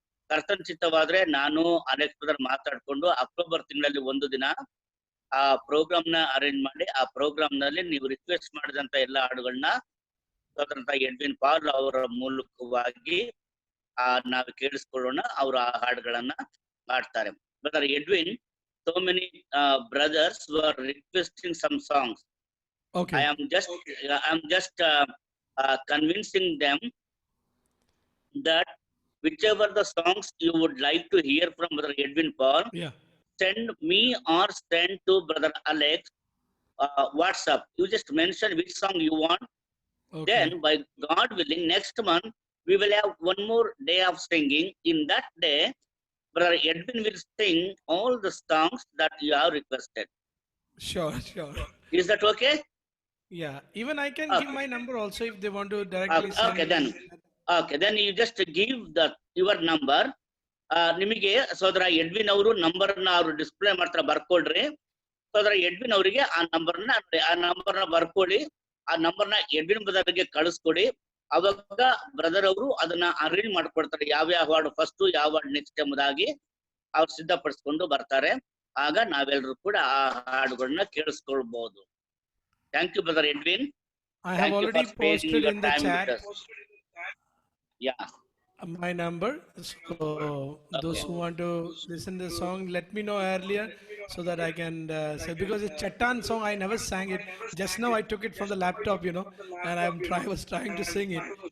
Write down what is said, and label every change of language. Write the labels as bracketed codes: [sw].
[kn] ಕರ್ತನ ಚಿತ್ತವಾದ್ರೆ ನಾನು Alex brother ಮಾತಾಡ್ಕೊಂಡು ಅಕ್ಟೋಬರ್ ತಿಂಗಳಲ್ಲಿ ಒಂದು ದಿನ ಆ ಪ್ರೋಗ್ರಾಮ್ ನ ಅರೇಂಜ್ ಮಾಡಿ, ಆ ಪ್ರೋಗ್ರಾಮ್ ನಲ್ಲಿ ನೀವು ರಿಕ್ವೆಸ್ಟ್ ಮಾಡಿದಂತ ಎಲ್ಲ ಹಾಡುಗಳನ್ನ ಎಡ್ವಿನ್ ಪಾಲ್ ಅವರ ಮೂಲಕವಾಗಿ ನಾವು ಕೇಳಿಸ್ಕೊಳ್ಳೋಣ. ಅವರು ಆ ಹಾಡುಗಳನ್ನ ಹಾಡ್ತಾರೆ. [en] Brother Edwin, so many brothers were requesting some songs. Okay. I am just convincing them that whichever the songs you would like to hear from Brother Edwin Paul, Yeah. send me or send to Brother Alex WhatsApp. You just mention which song you want. Okay. Then by God willing, next month we will have one more day of singing. In that day, Brother Edwin will sing all the songs that you have requested. Sure. Is that okay? Yeah. Even I can give my number also if they want to Okay, directly send okay, me. then you just give your number. [kn] ನಿಮಗೆ ಸೋದರ Edwin ಅವರು number ನ ಅವರು display ಮಾಡ್ತಾರೆ, ಬರ್ಕೊಳ್ರಿ. ಸೋದರ Edwin ಅವರಿಗೆ ಆ ನಂಬರ್ನ ಬರ್ಕೊಳ್ಳಿ. ಆ ನಂಬರ್ನ ಎಡ್ವಿನ್ ಬ್ರದರ್ಗೆ ಕಳಿಸ್ಕೊಡಿ. ಅವಾಗ ಬ್ರದರ್ ಅವರು ಅದನ್ನ ಅರೇಂಜ್ ಮಾಡ್ಕೊಡ್ತಾರೆ, ಯಾವ ಹಾಡು ಫಸ್ಟ್ ಯಾವ ಹಾಡು ನೆಕ್ಸ್ಟ್ ಎಂಬುದಾಗಿ ಅವ್ರು ಸಿದ್ಧಪಡಿಸ್ಕೊಂಡು ಬರ್ತಾರೆ. ಆಗ ನಾವೆಲ್ಲರೂ ಕೂಡ ಆ ಹಾಡುಗಳನ್ನ ಕೇಳಿಸ್ಕೊಳ್ಬಹುದು. [en] Thank you brother Edwin. I have already posted in the chat Yeah, my number. So those who want to listen to the song, let me know earlier so that I can say, because it's Chattan song, I never sang it. Just now I took it from the laptop, and I was trying to sing it.